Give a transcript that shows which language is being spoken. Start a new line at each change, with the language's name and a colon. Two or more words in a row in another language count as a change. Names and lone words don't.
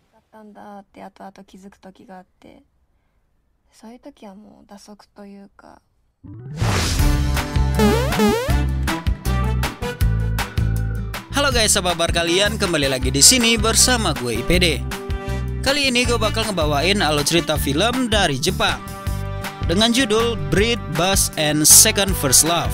Japanese: たんだって後々気づく時があって、そういう時はもう打足というか。
Indonesian: Halo guys, apa kabar kalian? Kembali lagi di sini bersama gue IPD. Kali ini gue bakal ngebawain alur cerita film dari Jepang dengan judul Breed, Buzz, and Second First Love.